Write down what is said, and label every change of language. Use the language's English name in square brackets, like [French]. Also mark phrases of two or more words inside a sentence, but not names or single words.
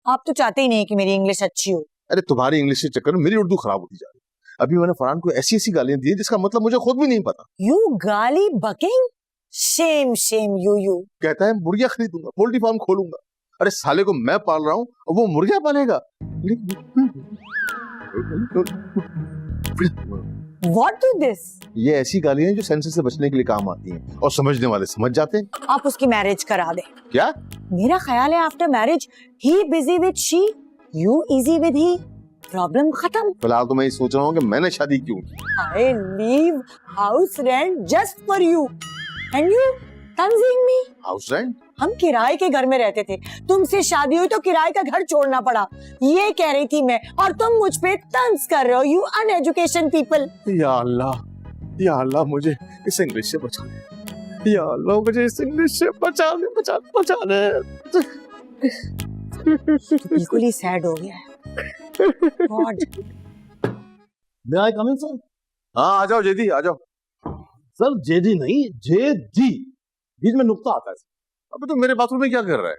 [Hindi] आप तो चाहते ही नहीं कि मेरी इंग्लिश अच्छी हो। अरे तुम्हारी इंग्लिश के चक्कर में मेरी उर्दू खराब होती जा रही है। अभी मैंने फरहान को ऐसी ऐसी गालियां दी है जिसका मतलब मुझे खुद भी नहीं पता। [English] यू गाली bucking, shame shame you. [Hindi] कहता है मुर्गियां खरीदूंगा, पोल्ट्री फार्म खोलूंगा। अरे साले को मैं पाल रहा हूँ और वो मुर्गियां पालेगा। [English] What do this? [Hindi] ये ऐसी गालियां हैं जो सेंसर से बचने के लिए काम आती हैं और समझने वाले समझ जाते हैं। आप उसकी मैरिज करा दें। क्या? मेरा ख्याल है [English] after marriage he busy with she, you easy with he, problem खत्म। [Hindi] फिलहाल तो मैं ये सोच रहा हूँ कि मैंने शादी क्यों की। [English] I leave house rent just for you and you tanzing me। house rent? [Hindi] हम किराए के घर में रहते थे, तुमसे शादी हुई तो किराए का घर छोड़ना पड़ा, ये कह रही थी मैं, और तुम मुझ पे तंज कर रहे हो। [English] you uneducation people. [Hindi] या अल्लाह मुझे इस इंग्लिश से बचा ले। या अल्लाह मुझे इस इंग्लिश से बचा ले। बिल्कुल ही सैड हो गया है। गॉड। [English] May I come in, sir? [Hindi] हाँ आ जाओ जेदी, आ जाओ। सर जेडी नहीं, जेडी, बीच में नुक्ता आता है। अबे तो मेरे बाथरूम में क्या कर रहा है?